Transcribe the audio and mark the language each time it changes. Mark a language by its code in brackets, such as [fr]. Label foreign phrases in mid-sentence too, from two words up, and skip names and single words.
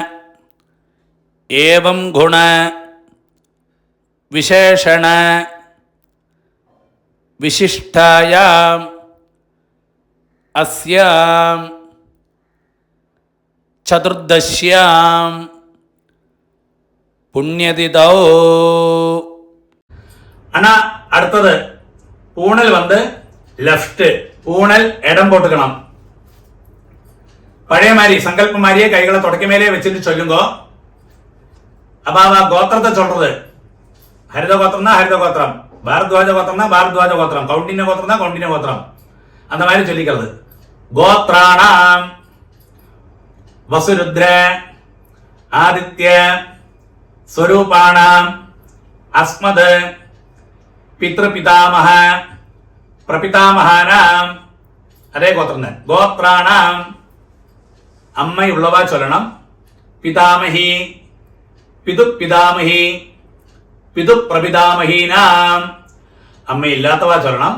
[sa] ഏവം ഗുണ വിശേഷണ വിശിഷ്ടായാം അസ്യാം ചതുർദശ്യാം പുണ്യതിഥൗ. [ta] ஆனா அடுத்தது பூணல் வந்து லெஃப்ட், பூணல் இடம் போட்டுக்கணும். பழைய மாதிரி சங்கல்பம் மாதிரியே கைகளை தொடக்க மேலே வச்சுட்டு சொல்லுங்க. அப்ப அவன் கோத்திரத்தை சொல்றது ஹரித கோத்திரம்னா ஹரித கோத்திரம், பாரத்வாஜ கோத்திரம்னா பாரத்வாஜ கோத்திரம், கௌண்டின்ய கோத்திரம்னா கௌண்டின்ய கோத்திரம், அந்த மாதிரி சொல்லிக்கிறது. [sa] கோத்ராணாம் வசுருத்ர ஆதித்ய സ്വരൂപാണാം അസ്മദ് പിതൃപിതാമഹ പ്രപിതാമഹാനാം [ml] അതേ ഗോത്രം തന്നെ. ഗോത്രാണാം അമ്മയുള്ളവ ചൊല്ലണം. [sa] പിതാമഹി പിതുപിതാമഹി പിതുപ്രപിതാമഹീനാം [ml] അമ്മയില്ലാത്തവ ചൊല്ലണം.